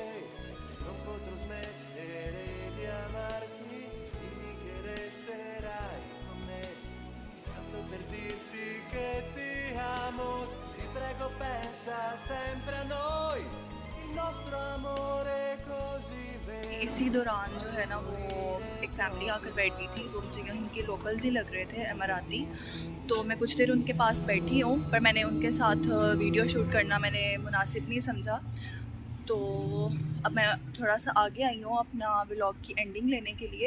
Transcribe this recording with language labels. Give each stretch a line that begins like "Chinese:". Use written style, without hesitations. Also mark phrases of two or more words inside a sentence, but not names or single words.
Italian: Non potrò smettere di amarti, dimmi che resterai con me. Tanto per dirti che ti amo, ti prego pensa sempre a noi, il nostro amore così vero.
Hindi: इसी दौरान जो है ना वो एक फैमिली आकर बैठ गई थी, वो मुझे यहीं के लोकल्स ही लग रहे थे, अमाराती। तो मैं कुछ देर उनके पास बैठी हूँ, पर मैंने उनके साथ वीडियो शूट करना मैंने मुनासिब नहीं समझा। तो अब मैं थोड़ा सा आगे आई हूँ अपना व्लॉग की एंडिंग लेने के लिए।